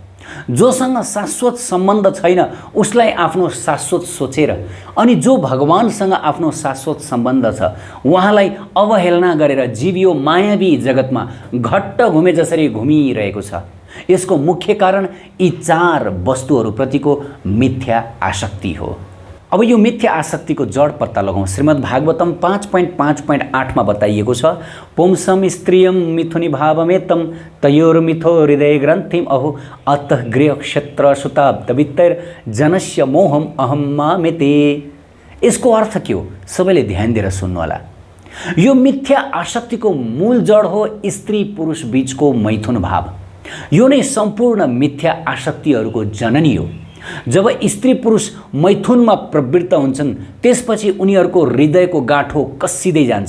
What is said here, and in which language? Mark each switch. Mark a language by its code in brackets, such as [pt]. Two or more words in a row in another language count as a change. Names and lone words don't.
[ne] जोसँग शाश्वत सम्बन्ध छैन उसलाई आफ्नो शाश्वत सोचेर अनि जो भगवानसँग आफ्नो शाश्वत सम्बन्ध छ उहाँलाई अवहेलना गरेर जीव यो मायावी जगतमा घट्ट घुमे जसरी घुमिरहेको छ। यसको मुख्य कारण यी 4 वस्तुहरूप्रतिको मिथ्या आसक्ति हो। अब यो मिथ्या आसक्तिको जड पत्ता लगाउँ। श्रीमद् भागवतम 5.5.8 मा बताइएको छ, [sa] पुंसम स्त्रियम मिथुनी भावमेतम तयोर्मिथो हृदय ग्रन्थिम अहो अतः गृह क्षेत्र सुताब्दवित्तर जनस्य मोहम अहम मामेते। [ne] यसको अर्थ के हो? सबैले ध्यान दिएर सुन्नु होला। यो मिथ्या आसक्तिको मूल जड हो स्त्री पुरुष बीचको मैथुन भाव। यो नै सम्पूर्ण मिथ्या आसक्तिहरूको जननी हो। जब स्त्री पुरुष मैथुनमा प्रवृत्त हुन्छन् त्यसपछि उनीहरूको हृदयको गाँठो कस्सिँदै जान्छ।